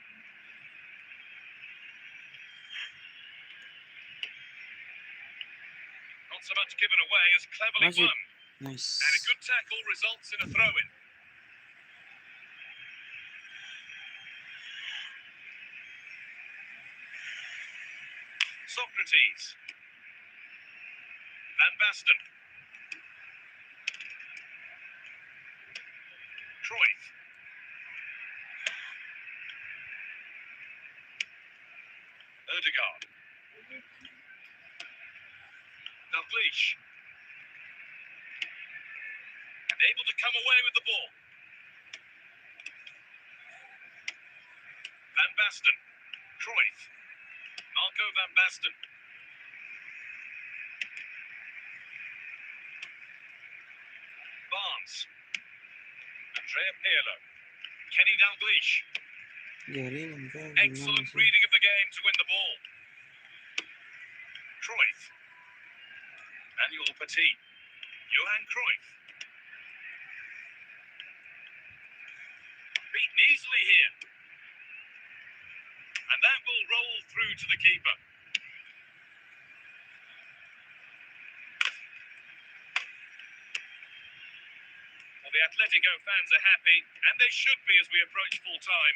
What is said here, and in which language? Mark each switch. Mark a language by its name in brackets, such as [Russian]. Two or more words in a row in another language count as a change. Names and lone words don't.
[English] Not so much given away as cleverly [Indonesian] Masuk. [English] won. Nice. And a good tackle results in a throw-in. Socrates. Van Basten. Cruyff. Odegaard. Dalglish. And able to come away with the ball. Van Basten. Cruyff. Marco Van Basten. Barnes. Andrea Pirlo. Kenny Dalglish. [Indonesian] Garing enggak [English] Excellent [Indonesian] gimana sih? [English] reading of the game to win the ball. Cruyff. Manuel Petit. Johan Cruyff. Beaten easily here. And that will roll through to the keeper. Well, the Atletico fans are happy, and they should be as we approach full time.